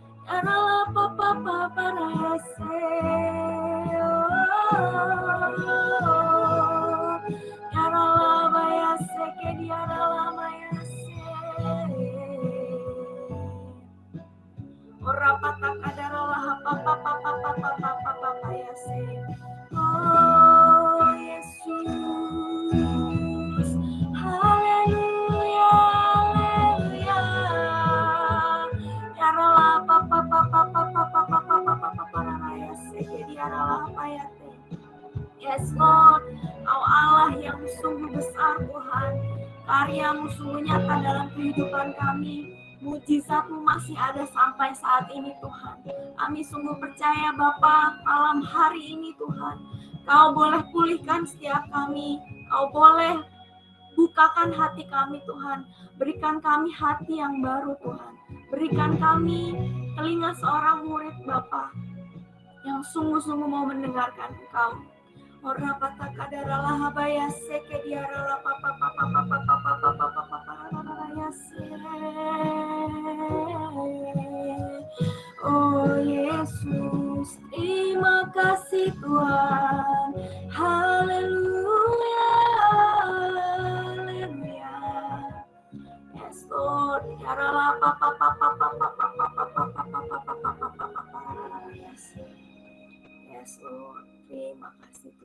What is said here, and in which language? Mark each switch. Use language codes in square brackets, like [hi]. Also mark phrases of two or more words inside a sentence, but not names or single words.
[id] Yarala papa papa rayase. Yarala bayase ke yarala bayase. Ora pata kadarala papa papa papa papa papa yase. Oh Yesus, haleluya, haleluya. Yarala papa papa papa papa papa papa rayase ke yarala bayate. [en] Yes Lord, [id] Kau Allah yang sungguh besar Tuhan. Karya-Mu sungguh nyata dalam kehidupan kami. Mujizat-Mu masih ada sampai saat ini Tuhan. Kami sungguh percaya Bapa, malam hari ini Tuhan, Kau boleh pulihkan setiap kami. Kau boleh bukakan hati kami Tuhan. Berikan kami hati yang baru Tuhan. Berikan kami telinga seorang murid Bapa yang sungguh-sungguh mau mendengarkan Engkau. Ora pata kadaralah habaya seke diarala papa papa papa papa papa papa papa yase. Oh Yesus, terima kasih Tuhan. Haleluya, haleluya. [en] Yes Lord, diarala papa papa papa papa papa papa papa papa yase. Yes Lord, [id] terima kasih Tuhan.